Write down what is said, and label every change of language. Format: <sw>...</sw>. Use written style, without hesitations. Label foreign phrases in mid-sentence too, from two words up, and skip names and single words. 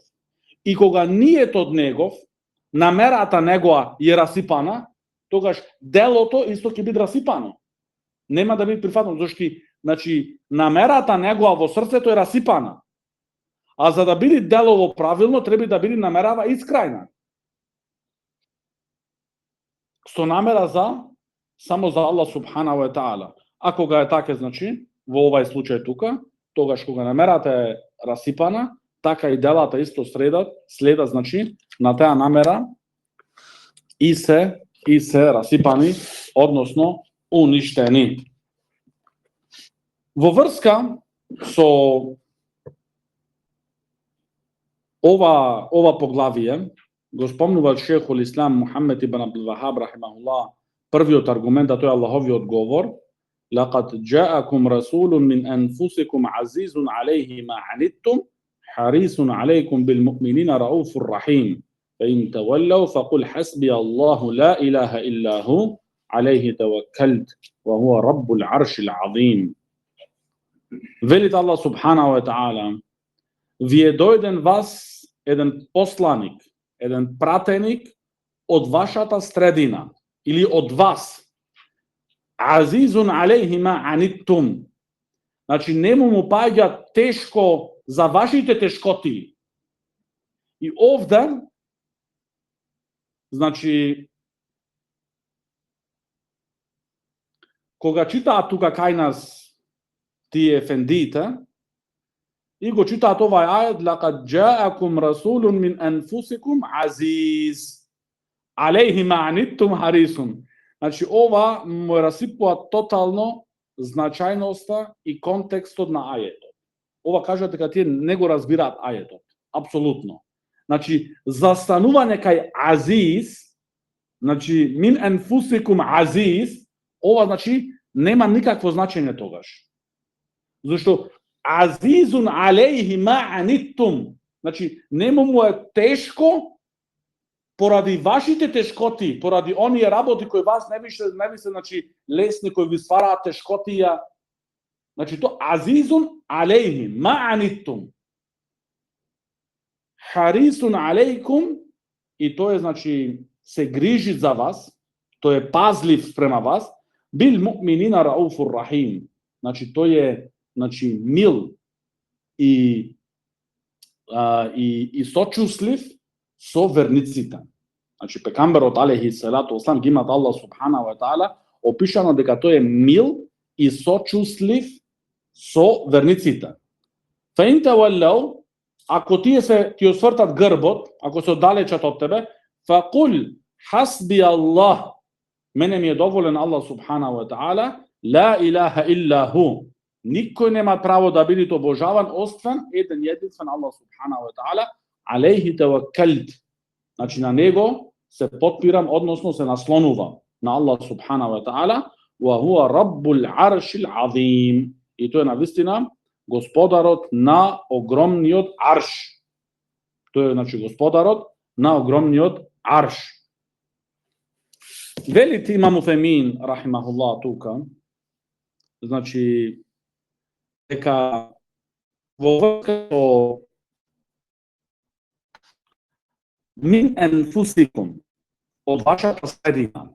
<mk>И кога ниетот негов, намерата негова е расипана, тогаш делото исто ќе биде расипано. Нема да биде прифатено, зашто значи намерата негова во срцето е расипана. А за да биде делово правилно, треба да биде намерава искрајна. Со намера само за Аллах</mk> <ar>سبحانه وتعالى.</ar> <mk>А кога е така, значи, во овај случај тука, тогаш кога намерата е расипана, така и делата исто следат, значи, на таа намера и се расипани, односно уништени. Во врска со ова поглавие го спомнува шейхул Ислам Мухаммед ибн Абдул Вахаб рахимахуллах, првиот аргумент, а тој е Аллаховиот говор:</mk> <ar>"لقد جاءكم رسول من أنفسكم عزيز عليه ما عنتم حريص عليكم بالمؤمنين رؤوف رحيم. فإن تولوا فقل حسبي الله لا إله إلا هو عليه توكلت وهو رب العرش العظيم."</ar> <mk>Велит Аллах</mk> <ar>سبحانه وتعالى:</ar> <mk>"Ви е дојден вас еден посланик, еден пратеник од вашата средина или од вас.</mk> <ar>عزيز عليه ما عنتم."</ar> <mk>Значи, нему му паѓа тешко за вашите тешкоти. И овде, значи, кога читаат тука кај нас тие ефендиите, и го читаат овај ајет:</mk> <ar>"لقد جاءكم رسول من أنفسكم عزيز عليه ما عنتم حريص."</ar> <mk>Значи, ова му расипува тотално значајноста и контекстот на ајетот. Ова кажа дека тие не го разбираат ајетот. Апсолутно. Значи, застанување кај азиз, значи,</mk> <ar>من أنفسكم عزيز,</ar> <mk>ова значи нема никакво значење тогаш. Зашто</mk> <ar>عزيز عليه ما عنتم,</ar> <mk>значи нему му е тешко поради вашите тешкоти, поради оние работи кои вас не ви се значи лесни, кои ви ствараат тешкотија. Значи то</mk> <ar>عزيز عليه ما عنتم حريص عليكم,</ar> <mk>и тој е, значи, се грижи за вас, тој е пазлив спрема вас,</mk> <ar>بالمؤمنين رؤوف رحيم.</ar> <mk>Znači, to je mil i sočusljiv со верниците. Значи, пекамберот</mk> <ar>عليه الصلاة والسلام</ar> <mk>ги имат Аллах</mk> <ar>سبحانه وتعالى</ar> <mk>опишано дека тој е мил и сочувствив со верниците.</mk> <ar>فإن تولوا,</ar> <mk>ако ти освртат грбот, ако се оддалечат од тебе,</mk> <ar>فقل حسبي الله,</ar> <mk>мене ми е доволен Аллах</mk> <ar>سبحانه وتعالى لا إله إلا هو.</ar> <mk>Никој нема право да биде обожаван освен еден единствен Аллах</mk> <ar>سبحانه وتعالى عليه توكلت.</ar> <mk>Значи на него се потпирам, односно се наслонувам на Аллах</mk> <ar>سبحانه وتعالى وهو رب العرش العظيم.</ar> <mk>И тој е навистина господарот на огромниот арш. Тој е значи господарот на огромниот арш. Велите имам Уфемин рахимахуллах тука, значи дека во врска со</mk> <ar>من أنفسكم,</ar> <mk>од вашата средина.</mk>